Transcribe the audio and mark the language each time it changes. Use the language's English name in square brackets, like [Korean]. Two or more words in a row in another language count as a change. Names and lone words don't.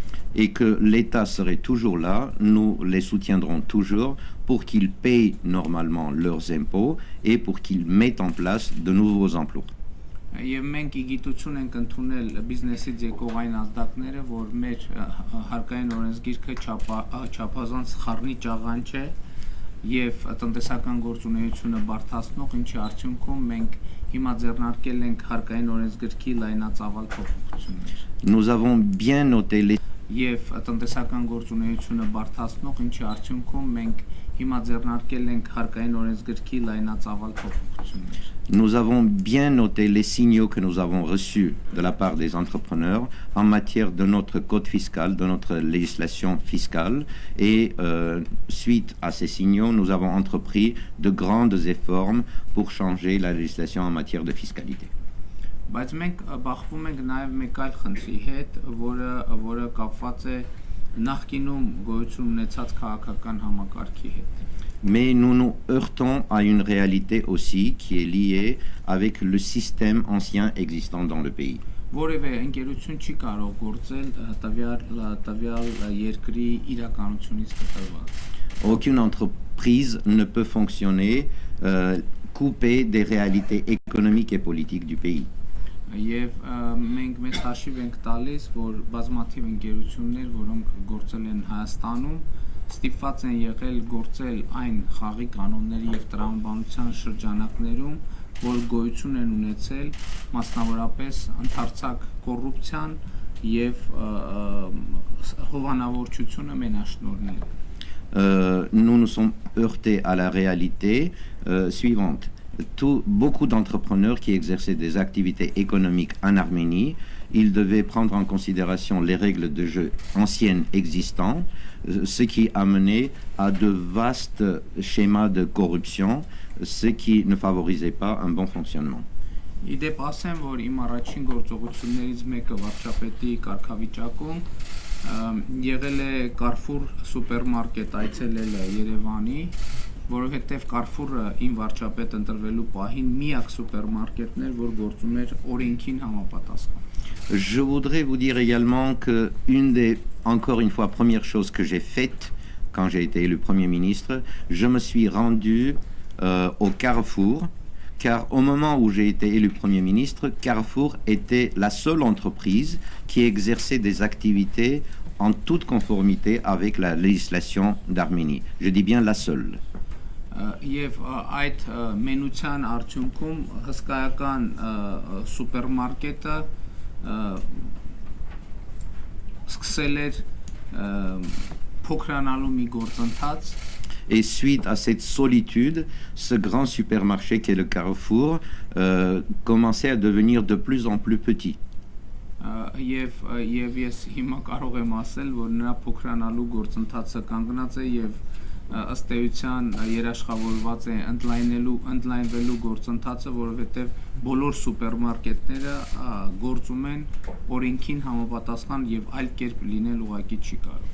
[French] et que l'État serait toujours là, nous les soutiendrons toujours pour qu'ils payent normalement leurs impôts et pour qu'ils mettent en place de nouveaux emplois. [Armenian] Եվ մենք իգիտություն ենք ընդունել բիզնեսից եկող այն ազդակները, որ մեր հարկային օրենսգիրքը չափազանց խառնի ճաղանջ է եւ տնտեսական գործունեությունը բարդացնող, ինչի արդյունքում մենք հիմա ձեռնարկել ենք հարկային օրենսգրքի լայնածավալ փոփոխություններ։ [French] Nous avons bien noté les [Armenian] Եվ տնտեսական գործունեությունը բարդացնող, ինչի արդյունքում մենք հիմա ձեռնարկել ենք հարկային օրենսգրքի լայնածավալ փոփոխություններ։ [French] Nous avons bien noté les signaux que nous avons reçus de la part des entrepreneurs en matière de notre code fiscal, de notre législation fiscale. Et suite à ces signaux, nous avons entrepris de grands efforts pour changer la législation en matière de fiscalité. [Armenian] Բայց մենք բախվում ենք նաև մեկ այլ խնդրի հետ, որը կապված է նախկինում գոյություն ունեցած քաղաքական համակարգի հետ։ [French] Mais nous nous heurtons à une réalité aussi qui est liée avec le système ancien existant dans le pays. [Armenian] Որևէ ընկերություն չի կարող գործել տվյալ երկրի իրականությունից կտրված։ [French] Aucune entreprise ne peut fonctionner coupée des réalités économiques et politiques du pays. [Armenian] Եվ մենք մեզ հաշիվ ենք տալիս, որ բազմաթիվ ընկերություններ, որոնք գործել են Հայաստանում, ստիպված են եղել գործել այն խաղի կանոնների եւ տրամաբանության շրջանակներում, որ գոյություն են ունեցել մասնավորապես ընդարձակ կոռուպցիան եւ հովանավորչությունը մենաշնորհները։ [French] Nous nous sommes heurtés à la réalité suivante. Beaucoup d'entrepreneurs qui exerçaient des activités économiques en Arménie, ils devaient prendre en considération les règles de jeu anciennes existantes, ce qui amenait à de vastes schémas de corruption, ce qui ne favorisait pas un bon fonctionnement. [Armenian] Իդեպ ասեմ, որ իմ առաջին գործողություններից մեկը վարչապետի կարգավիճակում եղել է Carrefour սուպերմարկետ այցելելը Երևանի, որովհետև Carrefour-ը իմ վարչապետ ընտրվելու պահին միակ սուպերմարկետն էր, որ գործում էր օրենքին համապատասխան։ [French] Je voudrais vous dire également que encore une fois, première chose que j'ai faite quand j'ai été élu Premier ministre, je me suis rendu au Carrefour, car au moment où j'ai été élu Premier ministre, Carrefour était la seule entreprise qui exerçait des activités en toute conformité avec la législation d'Arménie. Je dis bien la seule. [Armenian] Եվ այդ մենության արդյունքում հսկայական սուպերմարկետը սկսել էր փոքրանալու մի գործընթաց։ [French] Et suite à cette solitude, ce grand supermarché qu'est le Carrefour commençait à devenir de plus en plus petit. [Armenian] Եվ ես հիմա կարող եմ ասել, որ նրա փոքրանալու գործընթացը կանգնած է եւ ըստ էության երաշխավորված է ընդլայնվելու գործընթացը, որովհետև բոլոր սուպերմարկետները գործում են օրենքին համապատասխան եւ այլ կերպ լինել ուղղակի չի կարող։